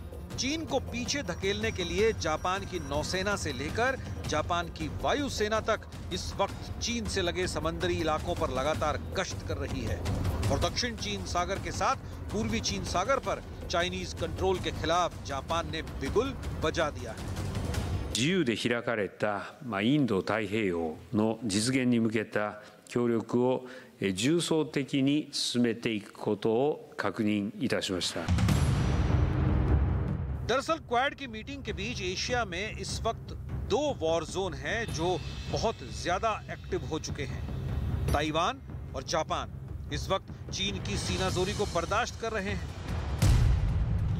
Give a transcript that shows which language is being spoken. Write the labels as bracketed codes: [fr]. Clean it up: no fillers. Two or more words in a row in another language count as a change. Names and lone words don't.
[hi] चीन को पीछे धकेलने के लिए जापान की नौसेना से लेकर जापान की वायुसेना तक इस वक्त चीन से लगे समंदरी इलाकों पर लगातार गश्त कर रही है और दक्षिण चीन सागर के साथ पूर्वी चीन सागर पर [en] Chinese control [hi] के खिलाफ जापान ने बिगुल बजा दिया है। [ja] 自由で開かれたインド太平洋の実現に向けた協力を重層的に進めていくことを確認いたしました。 [hi] दरअसल क्वाड की मीटिंग के बीच एशिया में इस वक्त 2 [en] war zone [hi] हैं जो बहुत ज्यादा एक्टिव हो चुके हैं। ताइवान और जापान इस वक्त चीन की सीनाजोरी को बर्दाश्त कर रहे हैं।